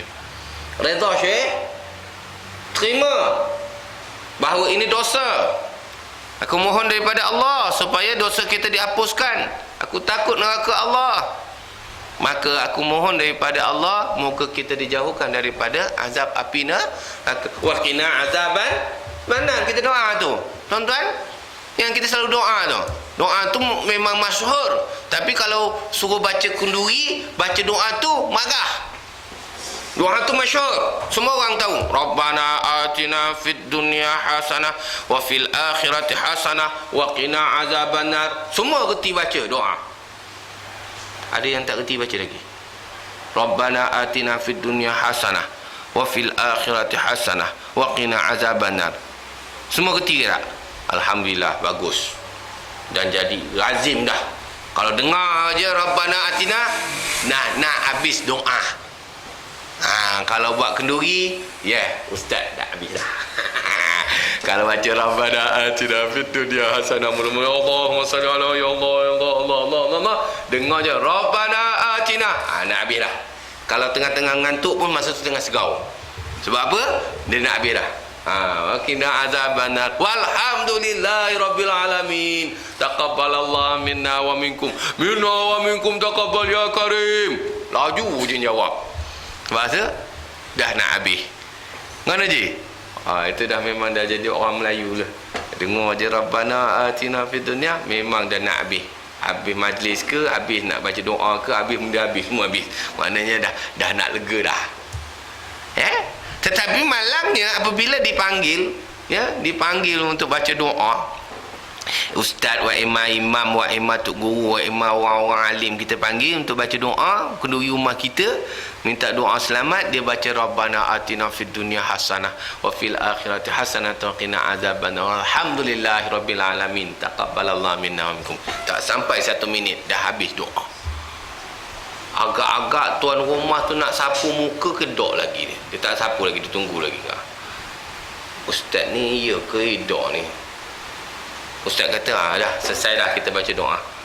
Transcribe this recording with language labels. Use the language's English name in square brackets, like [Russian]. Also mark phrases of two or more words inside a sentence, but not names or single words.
[Malay] Redha Syekh, terima bahawa ini dosa. Aku mohon daripada Allah supaya dosa kita dihapuskan. Aku takut neraka Allah. Maka aku mohon daripada Allah, moga kita dijauhkan daripada azab api neraka. [Arabic] وقنا عذابا [Malay] mana kita doa tu, tuan-tuan, yang kita selalu doa tu. Doa tu memang masyhur, tapi kalau suruh baca kenduri, baca doa tu marah. Doa tu masyhur, semua orang tahu. [Arabic] ربنا آتنا في الدنيا حسنة وفي الآخرة حسنة وقنا عذاب النار. [Malay] Semua reti baca doa. Ada yang tak reti baca lagi. [Arabic] ربنا آتنا في الدنيا حسنة وفي الآخرة حسنة وقنا عذاب النار. [Malay] Semua reti tak? Alhamdulillah, bagus. Dan jadi lazim dah. Kalau dengar je [Arabic] ربنا آتنا, [Malay] nak habis doa. Kalau buat kenduri, ustaz dah habis dah. Kalau baca [Arabic] ربنا آتنا في الدنيا حسنة, mula-mula اللهم صل على يا الله يا الله الله الله الله, [Malay] dengar je [Arabic] ربنا آتنا, [Malay] nak habis dah. Kalau tengah-tengah ngantuk pun masa tu tengah segau. Sebab apa? Dia nak habis dah. [Arabic] قنا عذاب النار. والحمد لله رب العالمين تقبل الله منا ومنكم. منا ومنكم تقبل يا كريم. [Malay] Laju je jawab. Bahasa dah nak habis. Mana je? Itu dah memang dah jadi orang Melayu lah. Dengar je [Arabic] ربنا آتنا في الدنيا, [Malay] memang dah nak habis. Habis majlis ke, habis nak baca doa ke, habis benda habis, semua habis. Maknanya dah nak lega dah. Tetapi malangnya apabila dipanggil, dipanggil untuk baca doa, ustaz wa imam wa tuk guru wa orang alim kita panggil untuk baca doa, kenduri rumah kita minta doa selamat, dia baca [Arabic] ربنا آتنا في الدنيا حسنة وفي الآخرة حسنة وقنا عذاب النار. الحمد لله رب العالمين تقبل الله منا ومنكم. [Malay] Tak sampai 1 minit dah habis doa. Agak-agak tuan rumah tu nak sapu muka, kedok lagi dia. Dia tak sapu lagi, dia tunggu lagi. Ustaz ni ya ke dok ni? Ustaz kata, dah selesai dah kita baca doa.